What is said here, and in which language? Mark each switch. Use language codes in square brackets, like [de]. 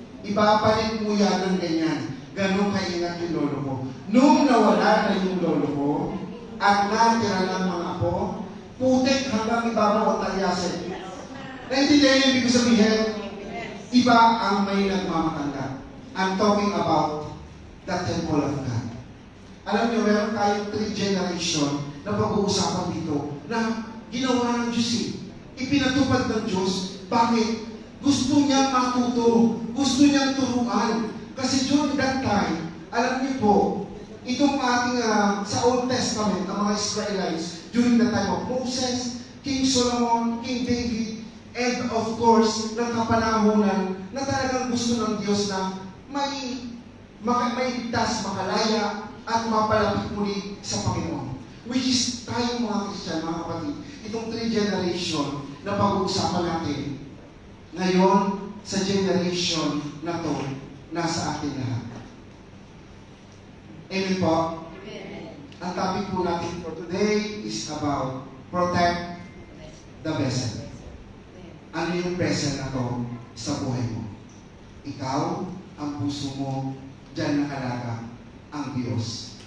[tl] Ibapalit mo yan ng ganyan. Ganon kaingat yung lolo ko. Nung nawala na yung lolo ko, at natira ng mga apo, putik hanggang ibabaw ang talyasi. Naintindihan niyo ibig sabihin? Iba ang may nagmamatanda. [en] I'm talking about the temple of God. [tl] Alam niyo, meron tayong 3 generation na pag-uusapan dito na ginawa ng Diyos eh. Ipinatupad ng Diyos. Bakit? Gusto niyang matuto. Gusto niyang turuan. Kasi [en] during that time, [tl] alam niyo po, itong ating sa Old Testament, ang mga Israelites, [en] during the time of Moses, [tl] King Solomon, King David, and of course, ng kapanahunan na talagang gusto ng Diyos na may ligtas, makalaya, at mapalapit muli sa Panginoon. Which is tayong mga Christian, mga kapatid, itong 3 generation na pag-uusapan natin. Ngayon, sa generation na to, nasa atin lahat. Amen po? Ang topic po natin for today is [en] about protect the vessel. [tl] Ano yung vessel na to sa buhay mo? Ikaw, ang puso mo, dyan nakalaga ang Diyos.